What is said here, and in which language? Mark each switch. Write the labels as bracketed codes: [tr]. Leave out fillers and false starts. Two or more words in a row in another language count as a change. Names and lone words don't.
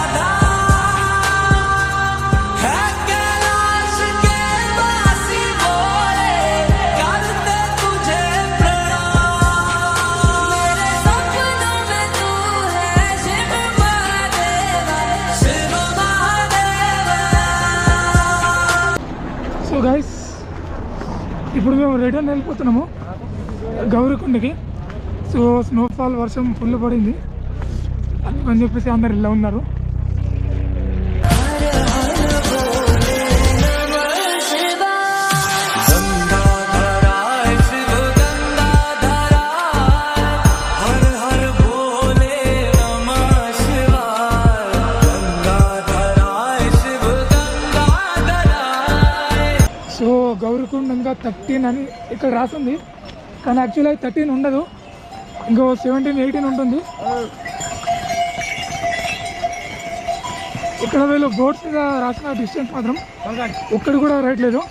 [hi] धाम है कैलाश के वासी बोले करते तुझे प्रणाम मेरे सपनों में तू है शिव महादेवा शिव महादेवा. [te] సో గైస్ ఇప్పుడు మేము రిటర్న్ వెళ్ళిపోతున్నాము గౌరీకొండకి. సో స్నోఫాల్ వర్షం ఫుల్ పడింది అని చెప్పేసి అందరు ఇలా ఉన్నారు. [hi] हर हर बोले नमः शिवाय गंगाधराय शिव गंगाधराय हर हर बोले नमः शिवाय गंगाधराय शिव गंगाधराय. [te] సో గౌరీకొండ ఇంకా 13 అని ఇక్కడ రాసింది, కానీ యాక్చువల్గా 13 ఉండదు, ఇంకో 17, 18 ఉంటుంది. ఇక్కడ వీళ్ళు బోర్డ్స్ మీద రాసిన డిస్టెన్స్ మాత్రం ఒక్కడి కూడా రాయట్లేదు.